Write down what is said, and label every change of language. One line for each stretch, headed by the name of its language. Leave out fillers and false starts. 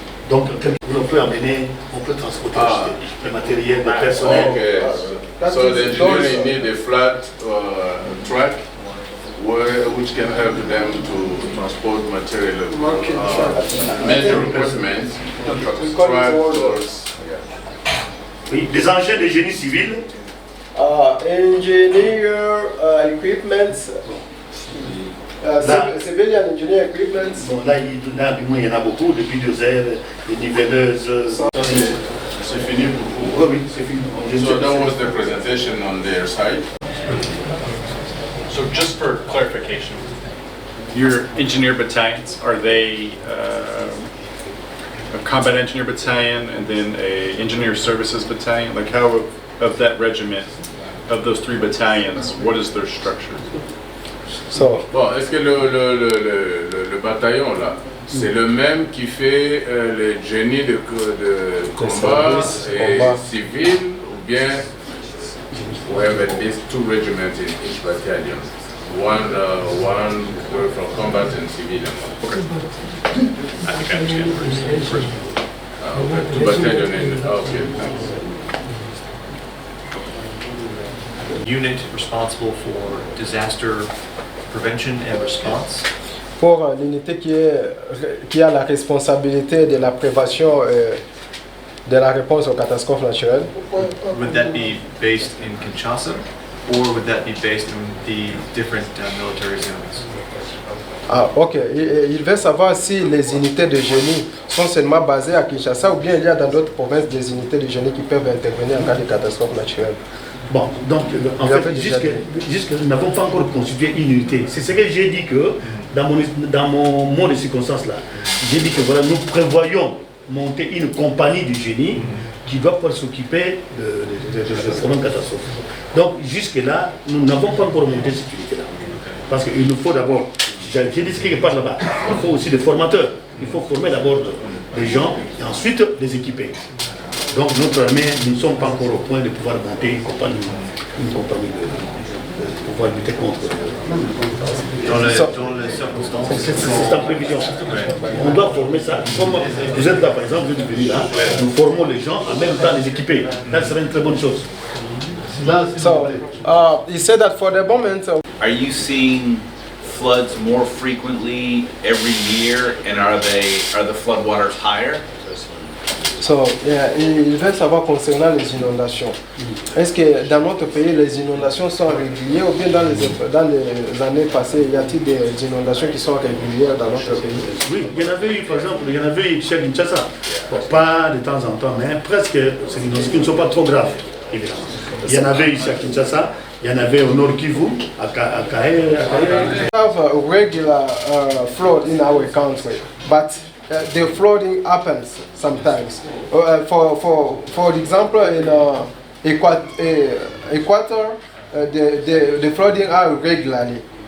French: Donc, on peut amener, on peut transporter le matériel, le personnel. Okay.
English: So the engineering need a flat track which can help them to transport material, major equipment, tractors.
French: Oui, des engins de génie civil.
English: Engineer equipment, civilian engineer equipment.
French: Bon, là, il y en a beaucoup, des bulldozers, des nivelleuses. C'est fini pour vous? Oui, c'est fini.
English: So that was the presentation on their side. So just for clarification, your engineer battalions, are they a combat engineer battalion and then a engineer services battalion? Like how of that regiment, of those 3 battalions, what is their structure? So,
French: Bon, est-ce que le bataillon là, c'est le même qui fait les génies de combat et civil ou bien
English: we have at least 2 regiments in each battalion? One from combat and civilian. Okay. I think I understand the first. Okay, 2 battalion in, okay, thanks. Unit responsible for disaster prevention and response.
French: pour l'unité qui a la responsabilité de la prévention de la réponse aux catastrophes naturelles.
English: Would that be based in Kinshasa, or would that be based in the different military zones? Ah, ok.
French: Il veut savoir si les unités de génie sont seulement basées à Kinshasa ou bien il y a dans d'autres provinces des unités de génie qui peuvent intervenir en cas de catastrophe naturelle. Bon, donc en fait, jusque nous n'avons pas encore constitué une unité. C'est ce que j'ai dit que dans mon mot de circonstance là, j'ai dit que voilà, nous prévoyons monter une compagnie du génie qui doit pouvoir s'occuper de problèmes catastrophes. Donc jusque là, nous n'avons pas encore monté cette unité là. Parce qu'il nous faut d'abord, j'ai dit ce quelque part là-bas, il faut aussi des formateurs. Il faut former d'abord des gens et ensuite les équiper. Donc notre armée, nous ne sommes pas encore au point de pouvoir monter une compagnie de pouvoir lutter contre. Dans les circonstances. C'est en prévision. On doit former ça. Comme vous êtes là par exemple, vous êtes venu là, nous formons les gens, en même temps les équiper. Ça serait une très bonne chose.
English: So, he said that for the moment. Are you seeing floods more frequently every year, and are the floodwaters higher?
French: So, il veut savoir concernant les inondations. Est-ce que dans notre pays, les inondations sont régulières ou bien dans les années passées, y a-t-il des inondations qui sont régulières dans notre pays? Oui, il y en avait eu, par exemple, il y en avait eu chez Kinshasa. Bon, pas de temps en temps, mais presque, c'est des inondations qui ne sont pas trop graves, évidemment. Il y en avait ici à Kinshasa, il y en avait au Nord Kivu, à Kahe.
English: We have a regular flood in our country, but the flooding happens sometimes. For example, in Equator, the flooding are regularly.